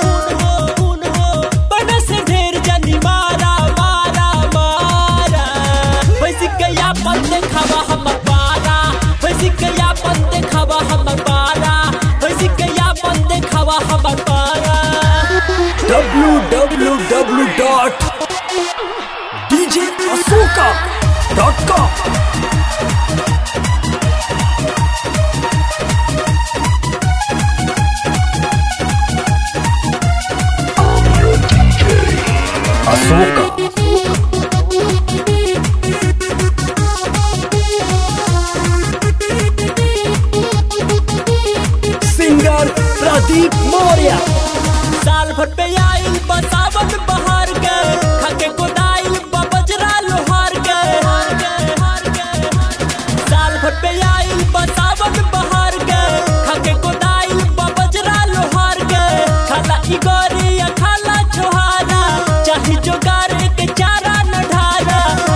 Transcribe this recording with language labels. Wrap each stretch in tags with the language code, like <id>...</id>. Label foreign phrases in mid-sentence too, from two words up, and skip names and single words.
<bho>बड़ा से ढेर जनी मारा मारा मारा वैसी कया पन देखावा हमर पारा वैसी कया पन देखावा हमर पारा वैसी कया पन देखावा हमर पारा www.djasuka.com Açúcar.</bho> <en>Singer Pradeep Moria.</en> <bho>साल भर पे आइल बसावन बहार के खाके गोदाइल बबजरा लोहार के साल भर पे आइल बसावन बहार के खाके गोदाइल बबजरा लोहार के खाला इगोरी या खाला छोहारा चाही जोगारे के चारा न ढारा</bho>